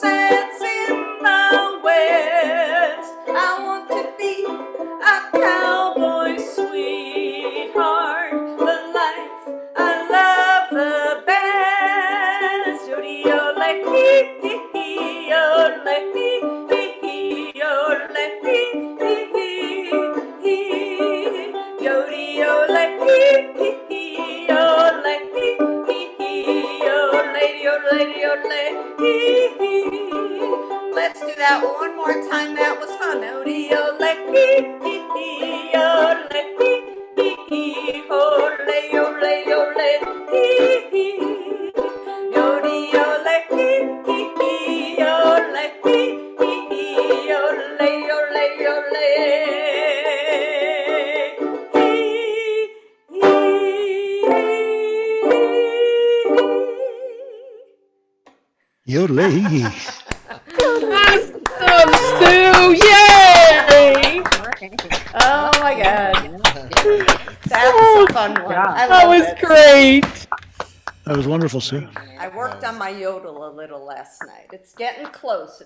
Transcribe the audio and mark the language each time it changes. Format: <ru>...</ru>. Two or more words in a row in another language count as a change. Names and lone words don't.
<en>that's in the West. I want to be a cowboy sweetheart, the life I love the best. Yodie-o-le, hee-hee-hee-o-le, hee-hee-hee-o-le, hee-hee-hee. Yodie-o-le, hee-hee-hee-o-le, hee-hee-hee-o-le, yodel-le, hee-hee. Let's do that one more time. That was fun. Yodie-o-le, hee-hee-hee-o-le, hee-hee-hee-o-le, yodel-le, yodel-le, hee-hee. Yodie-o-le, hee-hee-hee-o-le, hee-hee-hee-o-le, yodel-le, yodel-le. Yodelay. Awesome, Stu! Yay! Oh my God. That Oh, was a fun one. I that love was it. great. That was wonderful, Sue. I worked on my yodel a little last night. It's getting close.</en>